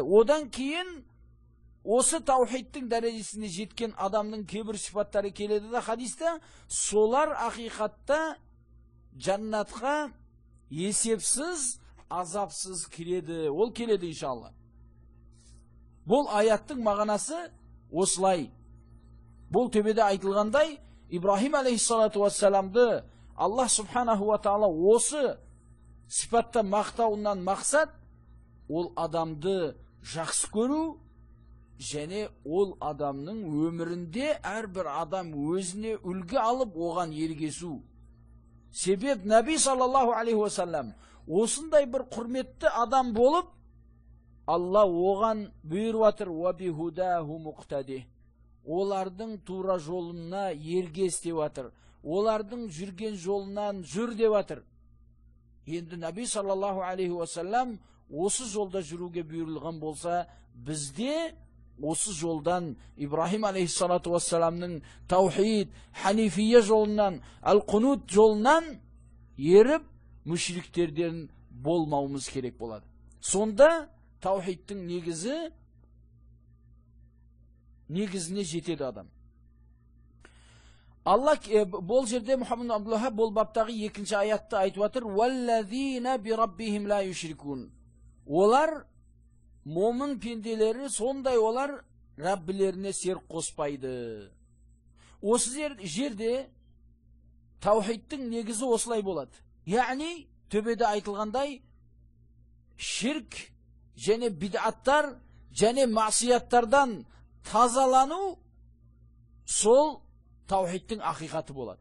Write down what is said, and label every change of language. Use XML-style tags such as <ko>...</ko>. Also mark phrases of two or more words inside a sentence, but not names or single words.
<kk>Одан кейін осы таухидтің дәрежесіне жеткен адамның кейбір сипаттары келеді де хадисте, солар ақиқатта жаннатқа есепсіз, азапсыз кіреді. Ол келеді иншалла. Бұл аяттың мағынасы осылай. Бұл төбеде айтылғандай, Ибрахим</kk> <ar>عليه الصلاة والسلام الله سبحانه وتعالى</ar> <kk>осы сипатта мақтауынан мақсат ол адамды жақсы көру, және ол адамның өмірінде әрбір адам өзіне үлгі алып оған ергесу. Себеп Наби</kk> <ar>صلى الله عليه وسلم</ar> <kk>осындай бір құрметті адам болып, Алла оған бұйырып жатыр:</kk> <ar>"وبهداهم اقتده".</ar> <kk>Олардың тура жолына ергес деп жатыр. Олардың жүрген жолынан жүр деп жатыр. Енді Наби</kk> <ar>صلى الله عليه وسلم</ar> <kk>осы жолда жүруге бұйырылған болса, бізде осы жолдан Ибрахим</kk> <ar>عليه الصلاة والسلام</ar> <kk>таухид, ханифия жолынан, ал-қунут жолынан еріп, мүшриктерден болмауымыз керек болады. Сонда таухидтің негізіне жетеді адам. Алла бұл жерде Мұхаммад Абдуллахаб бұл баптағы екінші аятты айтып жатыр:</kk> <ar>"والذين بربهم لا يشركون".</ar> <kk>Олар момын пенделері, сондай олар Раббілеріне серік қоспайды. Осы жерде таухидтің негізі осылай болады. Яғни төбеде айтылғандай ширк және бид'аттар және масияттардан тазалану сол таухидтің ақиқаты болады.</kk>